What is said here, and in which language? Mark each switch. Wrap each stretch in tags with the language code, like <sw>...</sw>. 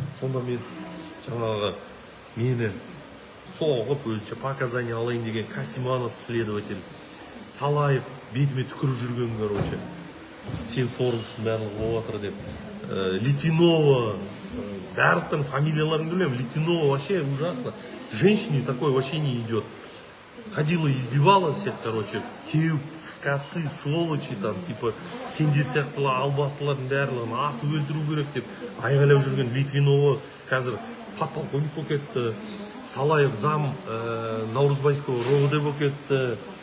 <kk>Сонда мен жаңағы мені соғып өзінше показания алайын деген Касиманов следователь, Салаев бетіме түкіріп жүрген, короче, сен соғып үшін барлығы болып жатыр деп. Литвинова, барлықтың фамилияларын білмеймін.</kk> <ru>Литвинова вообще ужасно. Женщине такое вообще не идет. Ходила, избивала всех,</ru> <kk>короче, теуіп,</kk> <ru>скоты, сволочи, там, типа,</ru> <kk>сендер сияқтылы албастылардың барлығын асып өлтіру керек деп айғайлап жүрген Литвинова қазір подполковник болып кетті. Салаев зам Наурызбайского РОВД болып кетті.</kk>